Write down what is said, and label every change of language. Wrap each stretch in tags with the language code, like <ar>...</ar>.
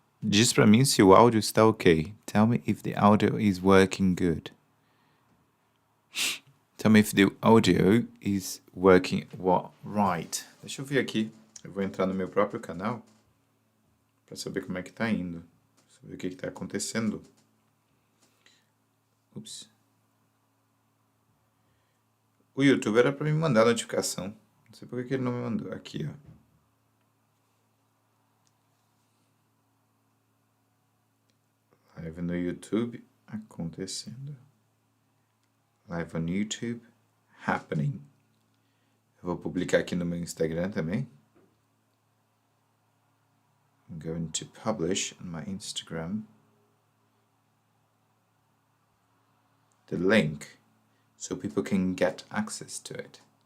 <pt>Diz pra mim se o áudio está ok.</pt> <en>Tell me if the audio is working good. Tell me if the audio is working right.</en> <pt>Deixa eu ver aqui. Eu vou entrar no meu próprio canal para saber como é que tá indo. Saber o que tá acontecendo. Ups. O YouTube era para me mandar notificação. Não sei por que ele não me mandou. Aqui, ó. Live no YouTube acontecendo.</pt> <en>Live on YouTube happening.</en> <pt>Eu vou publicar aqui no meu Instagram também.</pt> <en>I'm going to publish on my Instagram the link so people can get access to it.</en>